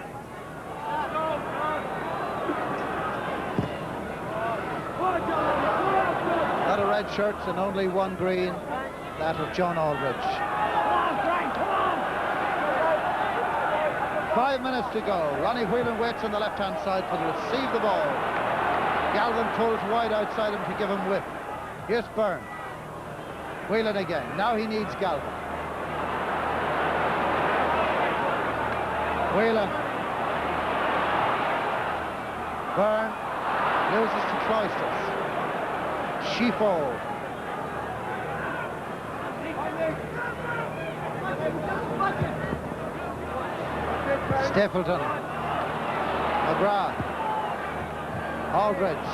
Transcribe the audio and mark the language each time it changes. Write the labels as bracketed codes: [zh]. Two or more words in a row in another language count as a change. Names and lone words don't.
[en] Not a red shirts and only one green, that of John Aldridge. 5 minutes to go. Ronnie Whelan waits on the left-hand side for the receive the ball. Galvin pulls wide outside him to give him width. Here's Byrne. Whelan again. Now he needs Galvin. Whelan. Byrne loses to Cloisters. Shifo. Stapleton. McGrath. Aldridge.